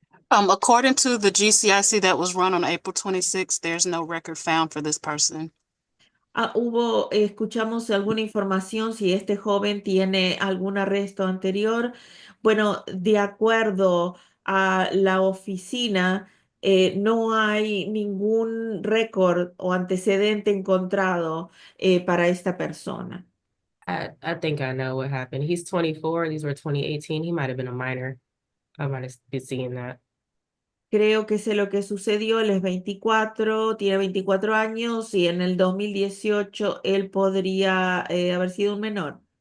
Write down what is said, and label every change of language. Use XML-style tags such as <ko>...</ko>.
<en>According to the GCIC that was run on April 26th, there's no record found for this person.</en> <es>Escuchamos alguna información si este joven tiene algún arresto anterior. Bueno, de acuerdo a la oficina, no hay ningún récord o antecedente encontrado para esta persona.</es> <en>I think I know what happened. He's 24. These were 2018. He might have been a minor. I might have been seeing that.</en> <es>Creo que sé lo que sucedió. Él es 24, tiene 24 años y en el 2018 él podría haber sido un menor.</es>